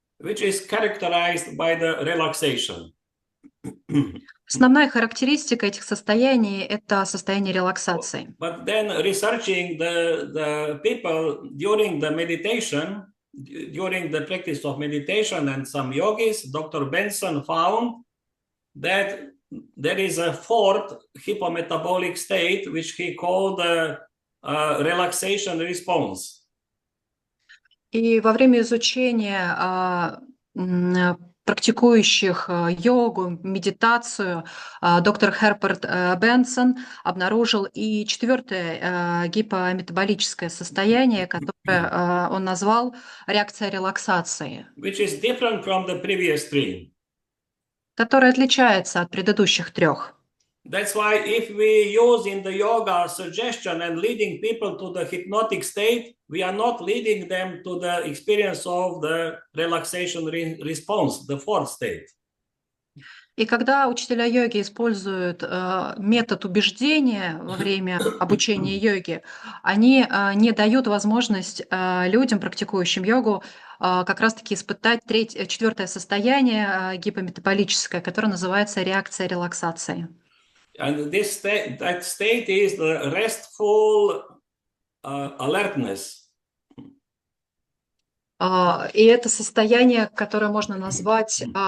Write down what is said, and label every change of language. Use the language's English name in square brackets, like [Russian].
[English] Which is characterized by the relaxation. [Russian] Основная характеристика этих состояний – это состояние релаксации. [English] But then researching the people during the meditation, during the practice of meditation and some yogis, Dr. Benson found that there is a fourth hypometabolic state, which he called the relaxation response. [Russian] И во время изучения практикующих йогу, медитацию, доктор Херберт Бенсон обнаружил и четвертое гипометаболическое состояние, которое он назвал реакция релаксации, [English] Which is different from the previous three. [Russian] которое отличается от предыдущих трех. [English] That's why if we use in the yoga suggestion and leading people to the hypnotic state, we are not leading them to the experience of the relaxation response, the fourth state. [Russian] И когда учителя йоги используют метод убеждения во время обучения йоги, они не дают возможность людям, практикующим йогу, как раз-таки испытать четвертое состояние гипометаболическое, которое называется реакция релаксации. [English] And that state is the restful alertness. [Russian] И это состояние, которое можно назвать